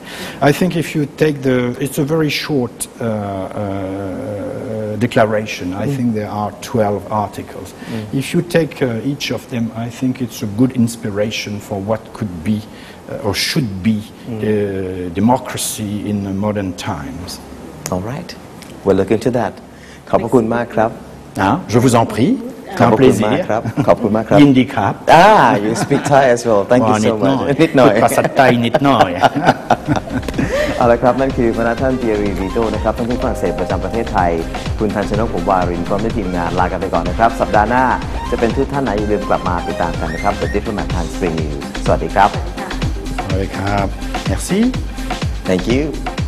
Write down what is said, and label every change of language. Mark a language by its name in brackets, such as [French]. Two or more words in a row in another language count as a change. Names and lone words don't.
[English] I think if you take it's a very short declaration. I think there are 12 articles. If you take each of them, I think it's a good inspiration for what could be or should be democracy in modern times. All right. We'll look into that. [Thai] ขอบคุณมากครับ [French] Je vous en prie. [Thai] ขอบคุณมากครับ ขอบคุณมากครับ ยินดีครับ [English] You speak Thai as well. Thank you so much. [Thai] นิดหน่อย ภาษาไทยนิดหน่อย เอาละครับนั่นคือพระท่าน Thierry Viteau นะครับท่านทูตฝรั่งเศสประจำประเทศไทยคุณทันชนก ผมวารินพร้อมด้วยทีมงานลากันไปก่อนนะครับสัปดาห์หน้าจะเป็นทูตท่านไหนอย่าลืมกลับมาติดตามกันนะครับ The Diplomat ทาง Spring News สวัสดีครับ สวัสดีครับ Merci. [English] Thank you.